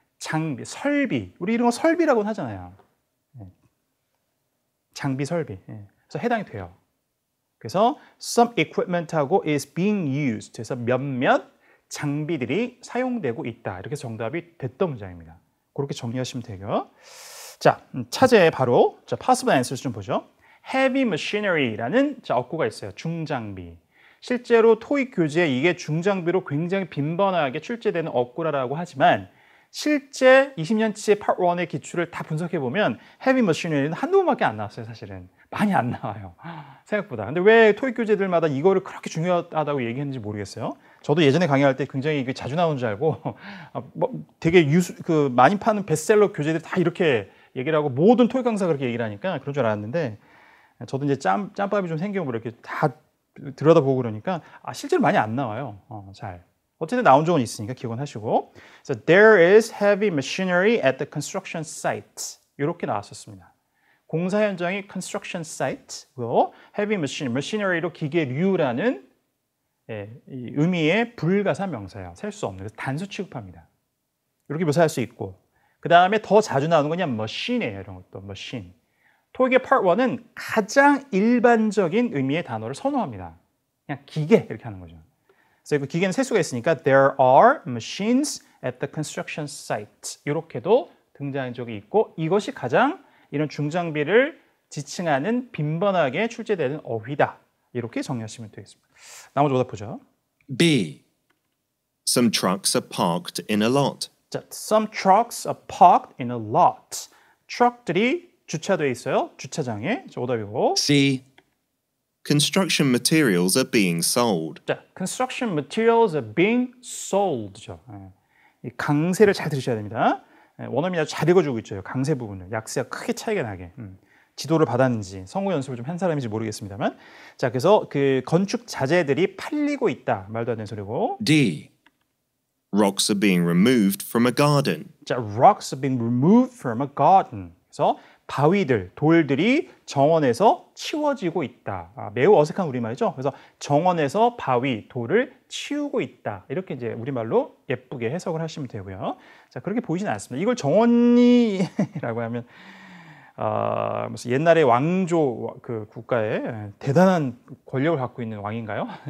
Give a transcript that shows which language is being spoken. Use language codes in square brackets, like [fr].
[ko] 장비, 설비. 우리 이런 거 설비라고 하잖아요. 장비, 설비. 그래서 해당이 돼요. 그래서 [en] some equipment하고 is being used. [ko] 그래서 몇몇 장비들이 사용되고 있다. 이렇게 정답이 됐던 문장입니다. 그렇게 정리하시면 되고요. 자, 차제에 바로 [en] possible answers [ko] 좀 보죠. heavy machinery라는 어구가 있어요. 중장비. 실제로 토익 교재에 이게 중장비로 굉장히 빈번하게 출제되는 어구라고 하지만 실제 20년치의 Part 1의 기출을 다 분석해보면 heavy machinery는 한두 번밖에 안 나왔어요. 사실은. 많이 안 나와요. 생각보다. 근데 왜 토익 교재들마다 이거를 그렇게 중요하다고 얘기했는지 모르겠어요. 저도 예전에 강의할 때 굉장히 이게 자주 나오는 줄 알고 되게 많이 파는 베스트셀러 교재들 다 이렇게 얘기를 하고 모든 토익 강사가 그렇게 얘기를 하니까 그런 줄 알았는데 저도 이제 짬밥이 좀 생기고 이렇게 다 들여다보고 그러니까 실제로 많이 안 나와요. 잘. 어쨌든 나온 적은 있으니까 기억은 하시고. [en] So there is heavy machinery at the construction site. [ko] 이렇게 나왔었습니다. 공사 현장이 construction site고요. heavy machinery로 기계류라는 이 의미의 불가사 명사예요. 셀 수 없는. 그래서 단수 취급합니다. 이렇게 묘사할 수 있고. 그 다음에 더 자주 나오는 건 그냥 machine이에요. 이런 것도 machine. 토익의 Part 1은 가장 일반적인 의미의 단어를 선호합니다. 그냥 기계 이렇게 하는 거죠. 그래서 그 기계는 셀 수가 있으니까 [en] there are machines at the construction site. [ko] 이렇게도 등장한 적이 있고 이것이 가장 이런 중장비를 지칭하는 빈번하게 출제되는 어휘다. 이렇게 정리하시면 되겠습니다. 나머지 오답 보죠. [en] B. Some trucks are parked in a lot. 자, some trucks are parked in a lot. [ko] 트럭들이 주차되어 있어요. 주차장에. 자, 오답이고. [en] C. Construction materials are being sold. 자, construction materials are being sold죠. [ko] 이 강세를 잘 들으셔야 됩니다. 원어민이 아주 잘 읽어주고 있죠. 강세 부분을. 약세가 크게 차이가 나게. 지도를 받았는지 성우 연습을 좀 한 사람인지 모르겠습니다만. 자, 그래서 그 건축 자재들이 팔리고 있다. 말도 안 되는 소리고. [en] D. Rocks are being removed from a garden. 자, rocks are being removed from a garden. [ko] 그래서 바위들, 돌들이 정원에서 치워지고 있다. 매우 어색한 우리말이죠. 그래서 정원에서 바위, 돌을 치우고 있다. 이렇게 이제 우리말로 예쁘게 해석을 하시면 되고요. 자, 그렇게 보이진 않습니다. 이걸 정원이라고 하면 무슨 옛날에 왕조 그 국가에 대단한 권력을 갖고 있는 왕인가요?